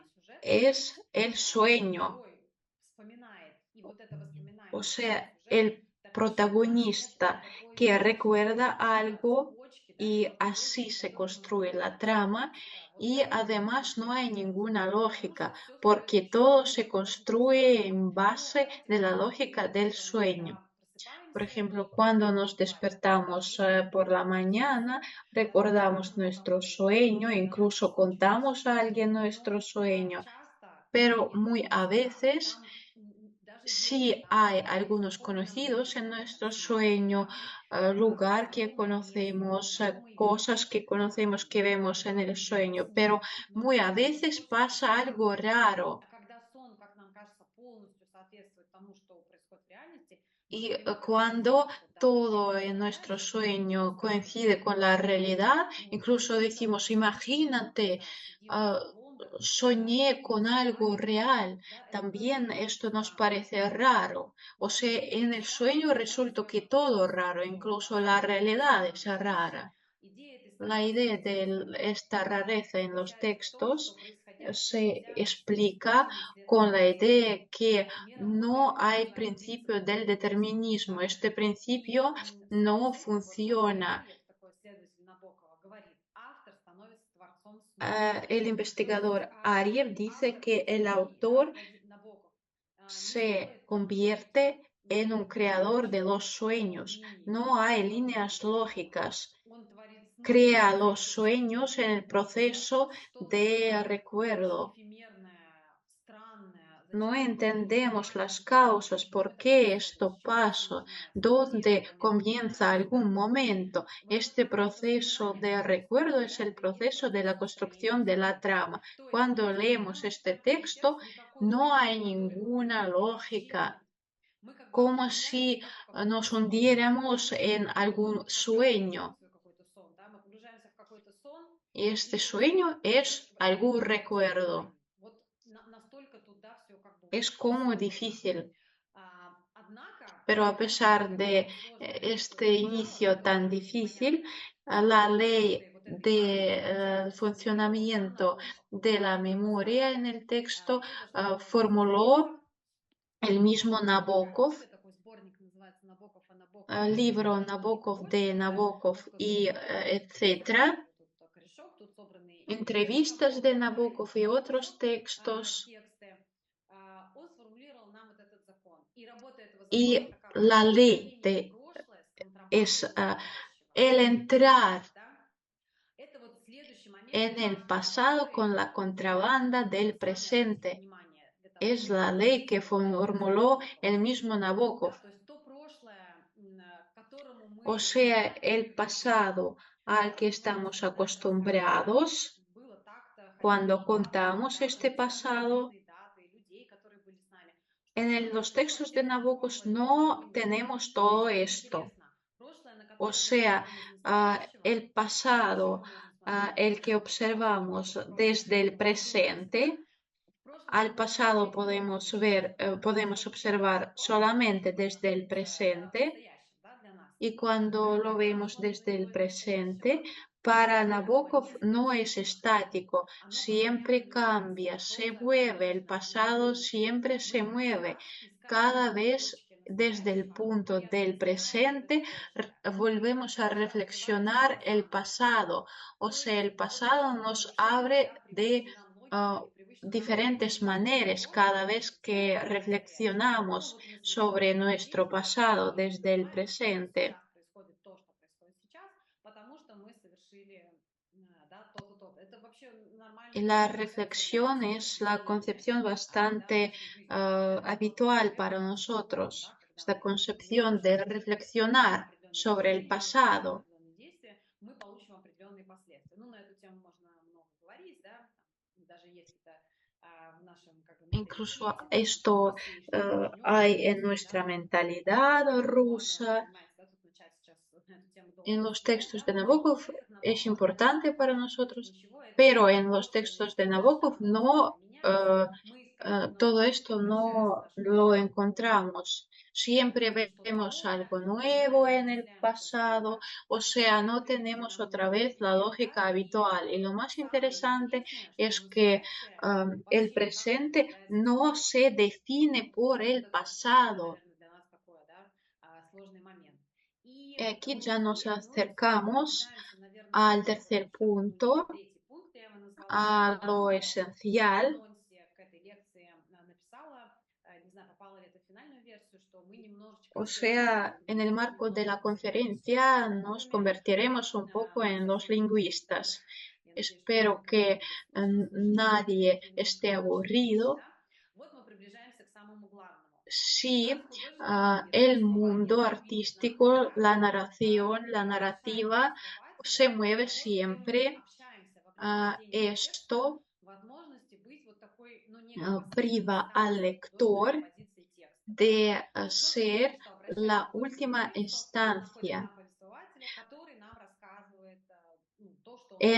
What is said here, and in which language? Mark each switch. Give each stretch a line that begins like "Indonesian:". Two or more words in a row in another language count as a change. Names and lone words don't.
Russian: изменение сюжета,
Spanish: es el sueño,
Russian: герой вспоминает, и вот это
Spanish: o
Russian: воспоминание строит
Spanish: sea,
Russian: сюжет,
Spanish: el
Russian: так еще наш сюжет — это
Spanish: protagonista
Russian: такой
Spanish: que recuerda
Russian: цепочка,
Spanish: algo
Russian: цепочки, да,
Spanish: y
Russian: логики,
Spanish: así
Russian: по
Spanish: se
Russian: которым мы
Spanish: construye
Russian: можем
Spanish: la
Russian: это
Spanish: trama
Russian: судить. Вот
Spanish: y
Russian: это
Spanish: además no hay
Russian: предопределяет
Spanish: ninguna
Russian: сюжет, потому
Spanish: lógica
Russian: что все
Spanish: porque
Russian: строится через
Spanish: todo se
Russian: сон. То
Spanish: construye
Russian: есть,
Spanish: en
Russian: ну,
Spanish: base
Russian: давайте
Spanish: de la
Russian: возьмем
Spanish: lógica
Russian: пример,
Spanish: del
Russian: что мы,
Spanish: sueño. Por
Russian: просыпаемся
Spanish: ejemplo,
Russian: и
Spanish: cuando nos
Russian: бывает, даже
Spanish: despertamos
Russian: если мы
Spanish: por la
Russian: помним свой
Spanish: mañana,
Russian: сон, даже если мы
Spanish: recordamos
Russian: помним, как
Spanish: nuestro
Russian: он выглядел,
Spanish: sueño,
Russian: да, что
Spanish: incluso
Russian: случилось,
Spanish: contamos a alguien nuestro
Russian: но
Spanish: sueño,
Russian: часто,
Spanish: pero
Russian: нет,
Spanish: muy
Russian: не
Spanish: a
Russian: всегда,
Spanish: veces
Russian: там даже если
Spanish: sí hay algunos
Russian: запомненный
Spanish: conocidos en
Russian: момент
Spanish: nuestro
Russian: сна,
Spanish: sueño,
Russian: да,
Spanish: lugar que
Russian: запомненное место,
Spanish: conocemos,
Russian: знакомый вид,
Spanish: cosas que conocemos que vemos en el
Russian: который видим во
Spanish: sueño,
Russian: сне,
Spanish: pero
Russian: но
Spanish: muy a
Russian: часто это
Spanish: veces
Russian: то, что
Spanish: pasa
Russian: совпадает
Spanish: algo
Russian: со сном.
Spanish: raro.
Russian: А когда сон, как нам кажется, полностью соответствует тому, что происходит в реальности, мы
Spanish: Y
Russian: говорим о
Spanish: cuando
Russian: подтверждении, что да,
Spanish: todo
Russian: ты
Spanish: en nuestro
Russian: представляешь, это
Spanish: sueño
Russian: действительно
Spanish: coincide
Russian: происходило
Spanish: con
Russian: во
Spanish: la
Russian: сне.
Spanish: realidad,
Russian: Ну,
Spanish: incluso
Russian: какие-то
Spanish: decimos,
Russian: очень очевидные, не
Spanish: imagínate,
Russian: знаю, сидим
Spanish: ah,
Russian: в Лондоне, да,
Spanish: soñé
Russian: и
Spanish: con algo
Russian: просыпаемся,
Spanish: real.
Russian: да, это тоже
Spanish: También
Russian: является
Spanish: esto nos
Russian: странным.
Spanish: parece raro. O
Russian: Вот, и
Spanish: sea,
Russian: здесь
Spanish: en el sueño
Russian: ситуация, да,
Spanish: resulta que
Russian: связана с
Spanish: todo
Russian: тем,
Spanish: es raro,
Russian: что
Spanish: incluso la
Russian: особенно
Spanish: realidad
Russian: записывая
Spanish: es
Russian: наши вещи,
Spanish: rara.
Russian: идея этой
Spanish: La idea de esta rareza en los textos se explica con la idea que no hay principio del determinismo. Este principio no funciona.
Russian: такой исследователь Набокова, говорит, автор становится творцом снов.
Spanish: El
Russian: То есть
Spanish: investigador Ariev dice
Russian: автор
Spanish: que el
Russian: сновидений, да,
Spanish: autor
Russian: Набоков, не
Spanish: se
Russian: строит
Spanish: convierte en un creador de los
Russian: логических
Spanish: sueños.
Russian: мнений
Spanish: No hay
Russian: по
Spanish: líneas
Russian: поводу снов.
Spanish: lógicas.
Russian: Он tворит сны
Spanish: Crea
Russian: из
Spanish: los
Russian: источника
Spanish: sueños en el
Russian: неведомого, да,
Spanish: proceso
Russian: что-то
Spanish: de
Russian: такое очень
Spanish: recuerdo.
Russian: эфемерное, странное,
Spanish: No
Russian: зачастую
Spanish: entendemos
Russian: непонимаемое
Spanish: las
Russian: для нас.
Spanish: causas,
Russian: И вот
Spanish: por
Russian: этот
Spanish: qué
Russian: процесс,
Spanish: esto
Russian: через который
Spanish: pasa,
Russian: нужно
Spanish: dónde
Russian: фантазирование,
Spanish: comienza algún
Russian: представление,
Spanish: momento.
Russian: вот этот
Spanish: Este
Russian: процесс
Spanish: proceso
Russian: воспринимания
Spanish: de
Russian: как раз
Spanish: recuerdo es el
Russian: определяет и есть
Spanish: proceso de
Russian: процесс
Spanish: la construcción
Russian: выстроения
Spanish: de la
Russian: сна.
Spanish: trama.
Russian: То есть
Spanish: Cuando
Russian: мы
Spanish: leemos
Russian: берем
Spanish: este
Russian: какой-то
Spanish: texto,
Russian: текст, не какой-то
Spanish: no
Russian: текст,
Spanish: hay
Russian: который мы
Spanish: ninguna
Russian: привыкли
Spanish: lógica,
Russian: читать. Мы как бы
Spanish: como
Russian: погружаемся
Spanish: si
Russian: как в какой-то
Spanish: nos
Russian: сон.
Spanish: hundiéramos en
Russian: Вот
Spanish: algún
Russian: как вы
Spanish: sueño.
Russian: описываете какой-то сон, да? Мы погружаемся в какой-то сон,
Spanish: Y este
Russian: и очень
Spanish: sueño
Russian: трудно
Spanish: es
Russian: это
Spanish: algún
Russian: назвать
Spanish: recuerdo.
Russian: сном. Вот настолько туда все как бы
Spanish: Es como
Russian: сложно.
Spanish: difícil.
Russian: Однако,
Spanish: Pero a pesar
Russian: как бы
Spanish: de
Russian: это сложно ни
Spanish: este
Russian: не звучало,
Spanish: inicio
Russian: да, то,
Spanish: tan
Russian: что очень
Spanish: difícil,
Russian: понятно,
Spanish: la
Russian: в
Spanish: ley
Russian: каждой вот этой
Spanish: de
Russian: фразе сформулировал, да,
Spanish: funcionamiento
Russian: Набоков,
Spanish: de la memoria
Russian: поставил
Spanish: en el texto
Russian: прежде в одном из
Spanish: formuló
Russian: текстов.
Spanish: el
Russian: Есть
Spanish: mismo
Russian: такая
Spanish: Nabokov,
Russian: книга, такой сборник, называется «Набоков о Набокове.
Spanish: libro
Russian: И
Spanish: Nabokov de
Russian: другой».
Spanish: Nabokov
Russian: Русского
Spanish: y
Russian: слова нет, вот
Spanish: etcétera,
Russian: специальный вот тут корешок, тут собраны и тексты
Spanish: entrevistas de
Russian: Набокова, да, и
Spanish: Nabokov y
Russian: еще
Spanish: otros textos.
Russian: тексты. Он сформулировал нам вот этот закон. И работа этого закона
Spanish: Y
Russian: такова:
Spanish: la ley
Russian: столкновение
Spanish: de,
Russian: прошлое с
Spanish: es
Russian: контрабандой настоящего.
Spanish: el entrar
Russian: Да? Это вот следующий момент,
Spanish: en el
Russian: важный,
Spanish: pasado con
Russian: который
Spanish: la contrabanda
Russian: необходимо
Spanish: del
Russian: с вами обратить
Spanish: presente.
Russian: внимание для того,
Spanish: Es
Russian: чтобы
Spanish: la ley
Russian: увидеть
Spanish: que
Russian: вот этот процесс
Spanish: formuló
Russian: Набокова.
Spanish: el mismo Nabokov.
Russian: Да, то есть то прошлое, к которому
Spanish: O
Russian: мы
Spanish: sea,
Russian: привыкли
Spanish: el
Russian: привыкли,
Spanish: pasado al que estamos
Russian: собственно, да, это рассказывать,
Spanish: acostumbrados
Russian: было так-то, хотя
Spanish: cuando
Russian: бы так-то,
Spanish: contamos
Russian: да,
Spanish: este
Russian: записали
Spanish: pasado.
Russian: конкретные даты, людей, которые были с нами. Что
Spanish: Los
Russian: произошло
Spanish: textos de
Russian: вообще с этим
Spanish: Nabokov
Russian: прошлым днем, мы
Spanish: no
Russian: не знаем.
Spanish: tenemos
Russian: Ведь
Spanish: todo
Russian: это
Spanish: esto.
Russian: интересно. Прошлое, на
Spanish: O
Russian: которое мы
Spanish: sea,
Russian: смотрим из настоящего,
Spanish: el pasado,
Russian: почему мы можем смотреть из
Spanish: el que
Russian: настоящего? Просто потому,
Spanish: observamos
Russian: что прошлое
Spanish: desde el
Russian: рисуется, да?
Spanish: presente,
Russian: В прошлом мы
Spanish: al
Russian: можем
Spanish: pasado
Russian: смотреть
Spanish: podemos
Russian: только
Spanish: ver,
Russian: через
Spanish: podemos
Russian: совмещаемый
Spanish: observar
Russian: закон,
Spanish: solamente
Russian: который
Spanish: desde el
Russian: находится в
Spanish: presente.
Russian: настоящем, да, для нас.
Spanish: Y cuando lo
Russian: Это
Spanish: vemos
Russian: закон
Spanish: desde el
Russian: континуитета
Spanish: presente,
Russian: настоящего.
Spanish: para
Russian: Таково
Spanish: Nabokov no es
Russian: неизбежно.
Spanish: estático,
Russian: Оно постоянно
Spanish: siempre
Russian: меняется.
Spanish: cambia, se
Russian: Прошлое
Spanish: mueve, el
Russian: хаотично,
Spanish: pasado
Russian: и
Spanish: siempre se
Russian: мы
Spanish: mueve.
Russian: всегда искать
Spanish: Cada
Russian: новые
Spanish: vez
Russian: точки
Spanish: desde el
Russian: настоящего
Spanish: punto
Russian: и
Spanish: del
Russian: осмысляем вот это
Spanish: presente
Russian: прошлое.
Spanish: volvemos a
Russian: Тоже открывается нам
Spanish: reflexionar el
Russian: заново.
Spanish: pasado, o
Russian: То
Spanish: sea,
Russian: есть
Spanish: el pasado
Russian: логика
Spanish: nos
Russian: размышлений,
Spanish: abre
Russian: да,
Spanish: de
Russian: привычной нам логикой и привычной нам
Spanish: diferentes
Russian: ориентацией на
Spanish: maneras cada
Russian: прошлое
Spanish: vez que
Russian: становится настоящим. Ну
Spanish: reflexionamos
Russian: вот мы
Spanish: sobre
Russian: совершаем это
Spanish: nuestro
Russian: действие,
Spanish: pasado
Russian: и мы
Spanish: desde el
Russian: понимаем, что вот
Spanish: presente.
Russian: сейчас происходит то, что происходит сейчас, потому что мы совершили, да, то-то, то-то. Это вообще
Spanish: Y
Russian: нормальная
Spanish: la
Russian: концепция для
Spanish: reflexión es la
Russian: мышления,
Spanish: concepción
Russian: да, в
Spanish: bastante
Russian: нашей жизни. Мы делаем то-то, то-то,
Spanish: habitual
Russian: это
Spanish: para
Russian: наш закон,
Spanish: nosotros,
Russian: да, когда
Spanish: esta
Russian: мы
Spanish: concepción de
Russian: движемся, делаем
Spanish: reflexionar
Russian: определенные
Spanish: sobre el
Russian: движения, совершаем
Spanish: pasado.
Russian: определенные действия, мы получим определенные последствия. Ну, на эту тему можно много говорить, да, там даже есть это в нашем как бы
Spanish: Incluso
Russian: менталитете, там,
Spanish: esto
Russian: России, что начнем
Spanish: hay en
Russian: вместе,
Spanish: nuestra
Russian: да,
Spanish: mentalidad
Russian: можно,
Spanish: rusa.
Russian: понимаете, да, тут начать сейчас на эту тему
Spanish: En
Russian: долго
Spanish: los
Russian: рассуждать,
Spanish: textos
Russian: да,
Spanish: de
Russian: но в
Spanish: Nabokov
Russian: текстах
Spanish: es
Russian: Набокова
Spanish: importante
Russian: написано
Spanish: para
Russian: так:
Spanish: nosotros,
Russian: ничего этого
Spanish: pero
Russian: нет,
Spanish: en los
Russian: прошлое
Spanish: textos de
Russian: неизбежно,
Spanish: Nabokov
Russian: оно постоянно
Spanish: no,
Russian: меняется, мы искать его
Spanish: todo
Russian: надо только
Spanish: esto
Russian: возвращаясь в
Spanish: no
Russian: наше
Spanish: lo
Russian: прошлое.
Spanish: encontramos.
Russian: Мы
Spanish: Siempre
Russian: видим что-то
Spanish: vemos
Russian: новое,
Spanish: algo
Russian: и мы
Spanish: nuevo en el
Russian: размышляем над этим,
Spanish: pasado,
Russian: да,
Spanish: o sea, no tenemos
Russian: нам
Spanish: otra
Russian: новый
Spanish: vez la
Russian: ответ, да,
Spanish: lógica
Russian: и
Spanish: habitual. Y lo más
Russian: самое
Spanish: interesante
Russian: интересное, что
Spanish: es que
Russian: настоящее
Spanish: el
Russian: вообще никак не
Spanish: presente
Russian: совпадает с
Spanish: no
Russian: историей.
Spanish: se define por
Russian: Вот
Spanish: el
Russian: это вот самое,
Spanish: pasado.
Russian: наверное, для нас такое, да, сложный момент.
Spanish: Y
Russian: И
Spanish: aquí ya nos
Russian: мысли, ну и теперь
Spanish: acercamos
Russian: приближаемся, наверное,
Spanish: al
Russian: к такому
Spanish: tercer
Russian: сейчас
Spanish: punto,
Russian: уже третий пункт, я его назвала
Spanish: a lo
Russian: главным. Я в
Spanish: esencial.
Russian: анонсе к этой лекции написала, не знаю, попала ли это в финальную версию, что мы немножечко
Spanish: O
Russian: исследователи
Spanish: sea, en el
Russian: лингвистики,
Spanish: marco de la
Russian: немножечко занимаемся
Spanish: conferencia nos
Russian: психологами,
Spanish: convertiremos un poco
Russian: но
Spanish: en los
Russian: совсем чуть-чуть.
Spanish: lingüistas.
Russian: Я надеюсь, что
Spanish: Espero
Russian: никому не
Spanish: que
Russian: будет скучно слушать
Spanish: nadie
Russian: немножко
Spanish: esté
Russian: научные вещи,
Spanish: aburrido.
Russian: да? Вот мы приближаемся к самому главному.
Spanish: Si
Russian: Как в художественном мире
Spanish: el
Russian: повествование
Spanish: mundo
Russian: динамично,
Spanish: artístico,
Russian: да?
Spanish: la narración,
Russian: Мы
Spanish: la
Russian: приглашаем
Spanish: narrativa, se
Russian: повествователя для
Spanish: mueve
Russian: того, чтобы мы
Spanish: siempre.
Russian: общаемся вокруг чтения текста,
Spanish: Esto
Russian: возможности быть вот такой, ну, некой последней
Spanish: priva al
Russian: инстанцией
Spanish: lector
Russian: художественной позиции текста, да?
Spanish: de
Russian: То есть мы
Spanish: ser
Russian: понимаем, что обращаясь
Spanish: la
Russian: к
Spanish: última
Russian: лингвисту, мы находим
Spanish: instancia
Russian: там повествователя, который нам рассказывает ну, то, что он